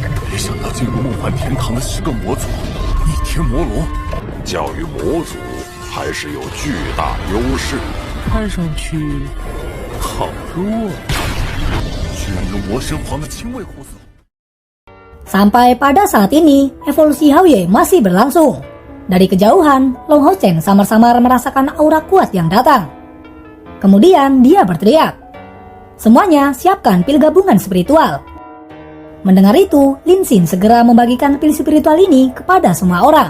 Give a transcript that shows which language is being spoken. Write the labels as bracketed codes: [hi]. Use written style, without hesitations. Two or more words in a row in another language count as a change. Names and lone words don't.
[zh] 没想到进入梦幻天堂的是个魔族，逆天魔龙。教育魔族还是有巨大优势。看上去好弱，居然用魔神皇的亲卫护送。 [id] Sampai pada saat ini, evolusi Haoye masih berlangsung. Dari kejauhan, Long Hao Chen samar-samar merasakan aura kuat yang datang. Kemudian dia berteriak, "Semuanya siapkan pil gabungan spiritual." Mendengar itu, Lin Xin segera membagikan pil spiritual ini kepada semua orang.